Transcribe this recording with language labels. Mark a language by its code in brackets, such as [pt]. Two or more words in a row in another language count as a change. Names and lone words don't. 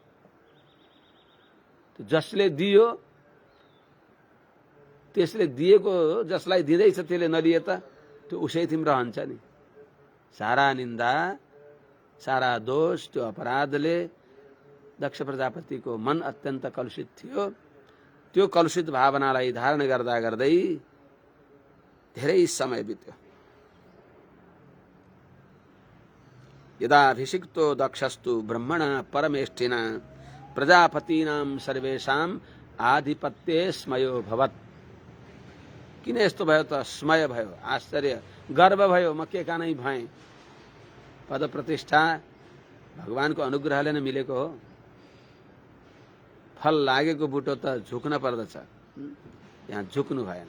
[ne] जसले दियो त्यसले दिएको, जसलाई दिँदैछ त्यसले नदिए त त्यो उसै तिम्रो रहन्छ नि। सारा निन्दा सारा दोष त्यो अपराधले दक्ष प्रजापतिको मन अत्यन्त कलुषित थियो। त्यो कलुषित भावनालाई धारण गर्दा गर्दै धेरै समय बित्यो। [sa] यदा अभिषिक्तो दक्षस्तु ब्रह्मणा परमेष्ठिना प्रजापतीनां सर्वेषां आधिपत्ये स्मयो भवत्। [ne] किन यस्तो भयो त? स्मय भयो, आश्चर्य, गर्व भयो, म के का नै भएँ। पद प्रतिष्ठा भगवानको अनुग्रहले नै मिलेको हो। फल लागेको बुटो त झुक्न पर्दछ, यहाँ झुक्नु भएन।